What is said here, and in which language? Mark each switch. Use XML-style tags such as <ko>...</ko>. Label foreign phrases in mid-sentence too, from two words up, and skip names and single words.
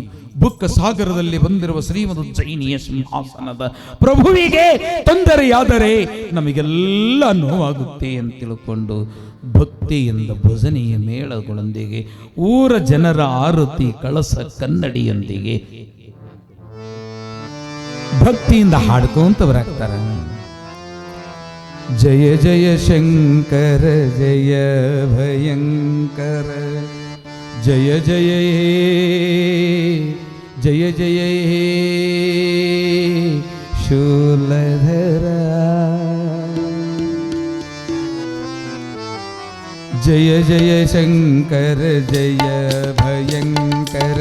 <kn>ಬುಕ್ಕ ಸಾಗರದಲ್ಲಿ ಬಂದಿರುವ ಶ್ರೀಮದ್ ಉಜ್ಜಯಿನಿಯ ಸಿಂಹಾಸನದ ಪ್ರಭುವಿಗೆ ತೊಂದರೆಯಾದರೆ ನಮಗೆಲ್ಲ ನೋವಾಗುತ್ತೆ ಅಂತ ತಿಳ್ಕೊಂಡು ಭಕ್ತಿಯಿಂದ ಭಜನೆಯ ಮೇಳಗಳೊಂದಿಗೆ ಊರ ಜನರ ಆರತಿ ಕಳಸ ಕನ್ನಡಿಯೊಂದಿಗೆ ಭಕ್ತಿಯಿಂದ ಹಾಡ್ಕೊಂತ ಬರಾಕ್ತಾರ. ಜಯ ಜಯ ಶಂಕರ ಜಯ ಭಯಂಕರ ಜಯ ಜಯ ಜಯ ಜಯ ಶೂಲಧರ ಜಯ ಜಯ ಶಂಕರ ಜಯ ಭಯಂಕರ</kn>